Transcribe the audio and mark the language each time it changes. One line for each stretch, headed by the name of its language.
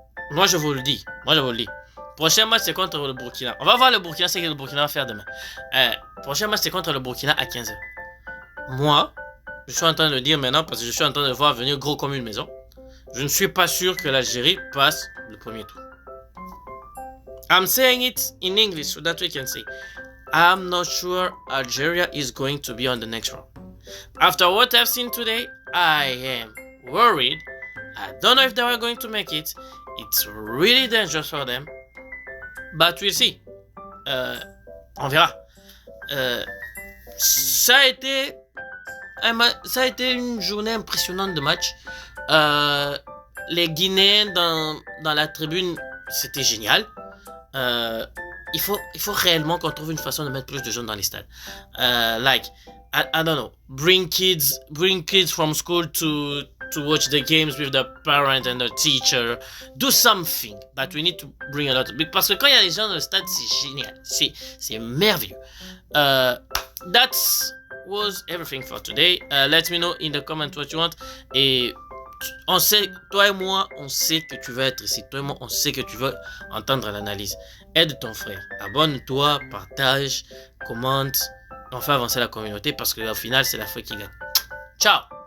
French: Moi, je vous le dis. Prochain match, c'est contre le Burkina. On va voir le Burkina, c'est ce que le Burkina va faire demain. Prochain match, c'est contre le Burkina à 15h. Moi, je suis en train de le dire maintenant parce que je suis en train de voir venir gros comme une maison. Je ne suis pas sûr que l'Algérie passe le premier tour.
English: I'm saying it in English so that we can say, I'm not sure Algeria is going to be on the next round. After what I've seen today, I am worried. I don't know if they are going to make it. It's really dangerous for them. But we'll see.
French: On verra. Ça a été une journée impressionnante de match. Les Guinéens dans la tribune, c'était génial. Il faut réellement qu'on trouve une façon de mettre plus de jeunes dans les stades.
English: Like, I don't know, bring kids from school to watch the games with the parent and the teacher. Do something, but we need to bring a lot.
French: Parce que quand il y a les gens dans le stade, c'est génial, c'est merveilleux.
English: That was everything for today. Let me know in the comments what you want.
French: Et on sait, toi et moi, on sait que tu veux être ici. Toi et moi, on sait que tu veux entendre l'analyse. Aide ton frère. Abonne-toi, partage, commente. On fait avancer la communauté parce qu'au final, c'est l'Afrique qui gagne. Ciao!